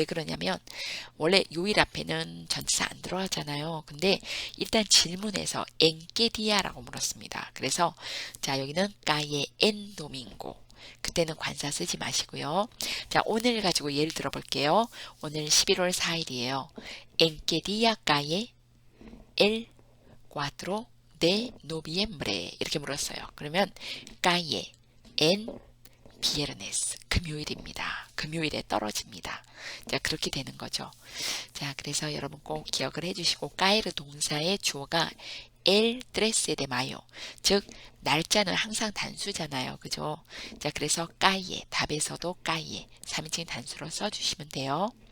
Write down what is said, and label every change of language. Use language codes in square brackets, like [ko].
[ko] 왜 그러냐면 원래 요일 앞에는 전치사 안 들어가잖아요. 근데 일단 질문에서 [es] en qué dia [ko] 라고 물었습니다. 그래서 자, 여기는 [es] cae en domingo. [ko] 그때는 관사 쓰지 마시고요. 자, 오늘 가지고 예를 들어볼게요. 오늘 11월 4일이에요. [es] En qué día cae el 4 de noviembre [ko] 이렇게 물었어요. 그러면 [es] cae en viernes [ko] 금요일입니다. 금요일에 떨어집니다. 자, 그렇게 되는 거죠. 자, 그래서 여러분 꼭 기억을 해주시고 까에르 동사의 주어가 [es] el 13 de mayo [ko] 즉 날짜는 항상 단수잖아요. 그죠? 자, 그래서 까이에 답에서도 까이에 3인칭 단수로 써주시면 돼요.